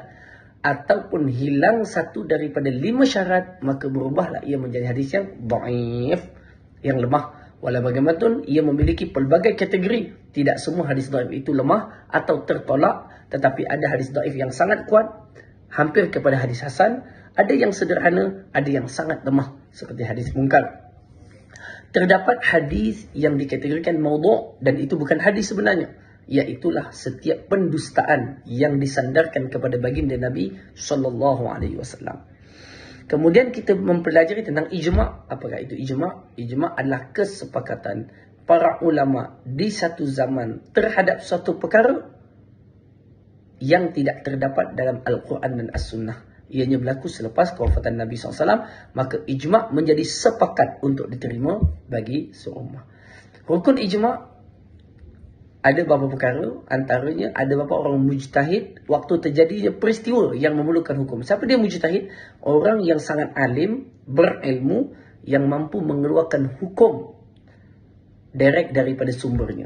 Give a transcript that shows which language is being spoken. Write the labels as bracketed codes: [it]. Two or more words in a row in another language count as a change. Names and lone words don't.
[ms] Ataupun hilang satu daripada 5 syarat, maka berubahlah ia menjadi hadis yang dhaif, yang lemah. Walau bagaimanapun ia memiliki pelbagai kategori. Tidak semua hadis dhaif itu lemah atau tertolak, tetapi ada hadis dhaif yang sangat kuat, hampir kepada hadis hasan. Ada yang sederhana, ada yang sangat lemah seperti hadis munkar. Terdapat hadis yang dikategorikan maudhu' dan itu bukan hadis sebenarnya, iaitulah setiap pendustaan yang disandarkan kepada baginda Nabi [ar] صلى الله عليه وسلم. [ms] Kemudian kita mempelajari tentang ijma'. Apakah itu ijma'? Ijma' adalah kesepakatan para ulama di satu zaman terhadap suatu perkara yang tidak terdapat dalam Al-Quran dan As-Sunnah. Ianya berlaku selepas kewafatan Nabi SAW, maka ijma' menjadi sepakat untuk diterima bagi seummah. Rukun ijma' ada beberapa perkara, antaranya ada beberapa orang mujtahid waktu terjadinya peristiwa yang memerlukan hukum. Siapa dia mujtahid? Orang yang sangat alim, berilmu, yang mampu mengeluarkan hukum direct daripada sumbernya.